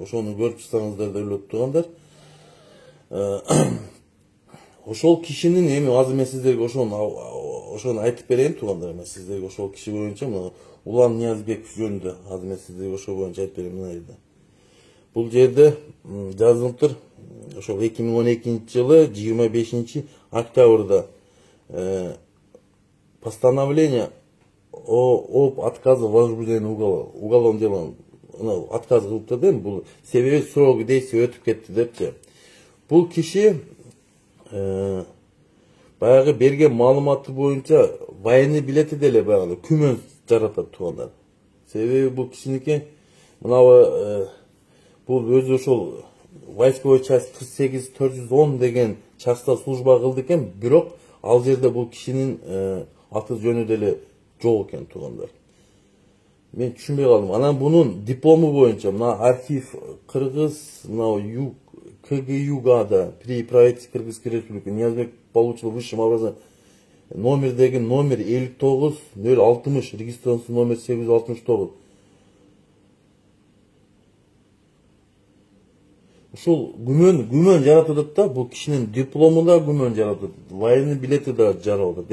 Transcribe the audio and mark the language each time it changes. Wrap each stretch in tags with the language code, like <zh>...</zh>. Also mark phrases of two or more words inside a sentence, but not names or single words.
<ky>Ошону көрүп чыксаңыздар деп эле тургандар. Ошол кишинин эми азыр мен сиздерге ошону айтып берейин туугандар. Мен сиздерге ошол киши боюнча мына Улан Ниязбеков жөнүндө азыр мен сиздерге ошол боюнча айтып берейин мына жерде. Бул жерде жазылыптыр. Ошол 2012-жылы 25 октябрда</ky> <ru>постановление об отказе в возбуждении уголовного дела</ru> <ky>отказ кылыптыр дейм. Бул себеби</ky> <ru>срок действия</ru> <ky>өтүп кетти депчи. Бул киши баягы берген маалыматы боюнча военный билети деле баягы күмөн жаратат туугандар. Себеби бул кишиники мынабы бул өзү ошол</ky> <ru>войсковой часть</ru> <ky>48-410 деген частта служба кылды экен, бирок ал жерде бул кишинин аты жөнү деле жок экен туугандар. Мен түшүнбөй калдым. Анан бунун диплому боюнча мына архив Кыргыз, мына КГЮГАда</ky> <ru>при правительстве Кыргызской республики Ниязбек получил высшее образование</ru> <ky>номердеги номер 59060,</ky> <ru>регистрационный номер</ru> <ky>869. Ушул күмөн жаратылат да, бул кишинин диплому да күмөн жаратылат, военный билети да жаралат.</ky>